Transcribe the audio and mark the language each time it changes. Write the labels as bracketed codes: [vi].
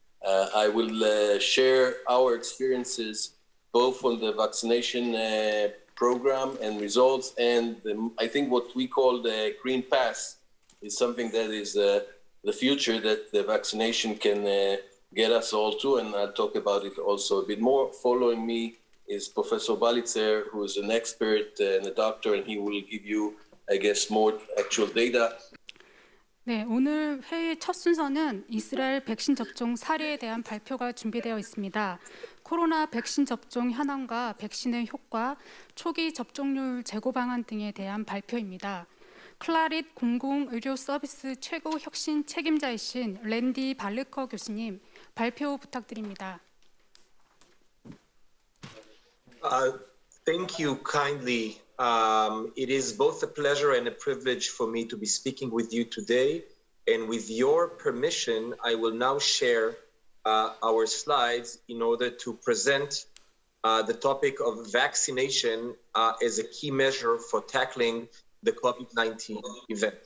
[en] I will share our experiences both on the vaccination program and results, and I think what we call the Green Pass is something that is the future that the vaccination can get us all to, and I'll talk about it also a bit more. Following me is Professor Balitzer, who is an expert and a doctor, and he will give you, I guess, more actual data. [ko] 네, 오늘 회의 첫 순서는 이스라엘 백신 접종 사례에 대한 발표가 준비되어 있습니다. 코로나 백신 접종 현황과 백신의 효과, 초기 접종률 제고 방안 등에 대한 발표입니다. 클라릿 공공의료 서비스 최고 혁신 책임자이신 랜디 발르커 교수님, 발표 부탁드립니다. [en] Thank you kindly. It is both a pleasure and a privilege for me to be speaking with you today. And with your permission, I will now share our slides in order to present the topic of vaccination as a key measure for tackling the COVID-19 event.